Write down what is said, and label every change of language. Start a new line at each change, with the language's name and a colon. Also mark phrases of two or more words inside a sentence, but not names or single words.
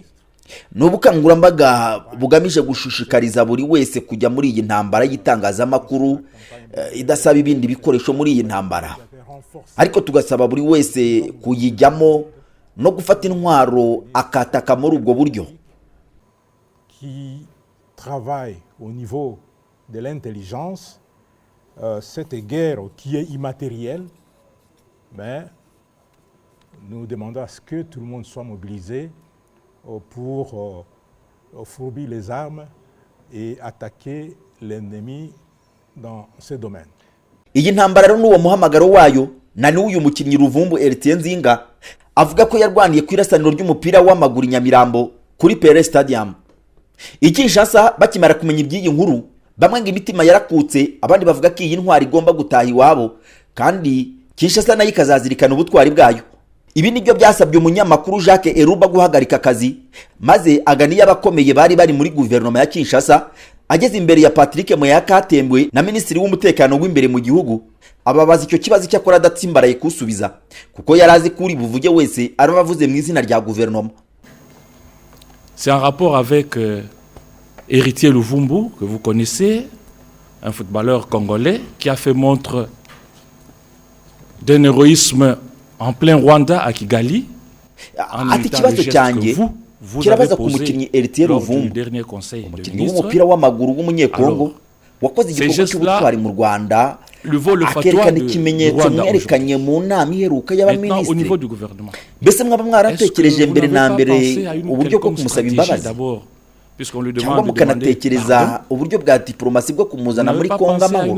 Kinyarwanda: Ni ubukangurambaga bugamije gushishikariza buri wese kujya muri iyi ntambara y'itangazamakuru, idasaba ibindi bikoresho muri iyi ntambara, ariko tugasaba buri wese kuyijyamo no gufata intwaro akataka muri ubwo buryo.
French: Qui travaille au niveau de l'intelligence, cette guerre qui est immatérielle, mais nous demandons à ce que tout le monde soit mobilisé pour fourbir les armes et attaquer l'ennemi dans ce domaine.
Kinyarwanda: Iyi ntambara rero n'uwo muhamagaro wayo na n'uyu mukinnyi Ruvumbu Ertien Nzinga avuga ko yarwaniye ku irasaniro ry'umupira w'amaguru i Nyamirambo kuri Pele Stadium. I Kinshasa bakimara kumenya iby'iyi nkuru, bamwe ngo imitima yarakutse, abandi bavuga ko iyi ntwari igomba gutaha iwabo kandi Kinshasa nayo ikazazirikana ubutwari bwayo. Ibi nibyo byasabye umunyamakuru Jacques Eruba guhagarika akazi, maze aganiye abakomeye bari muri guverinoma ya Kinshasa, ageze imbere ya Patrick Muyaya Katembwe na minisitiri w'umutekano w'imbere mu gihugu, ababaza icyo kibazo cyakora adatsimbaraye kusubiza kuko yarazi kuri buvuge wese arabavuze mu izina rya guverinoma.
French: C'est un rapport avec Héritier Luvumbu, que vous connaissez, un footballeur congolais qui a fait montre d'un héroïsme en plein Rwanda à Kigali.
Kinyarwanda: Ati kibazo cyanjye kirabaza ku mukinnyi Héritier Luvumbu, umukinnyi w'umupira w'amaguru w'umunyekongo wakoze igikorwa cy'ubutwari mu Rwanda, akerekana ikimenyetso mwerekanye mu nama iheruka y'abaminisitiri. Mbese mwaba mwaratekereje mbere na mbere uburyo bwo kumusaba imbabazi, cyangwa mukanatekereza uburyo bwa diplomasi bwo kumuzana muri Kongo amahoro?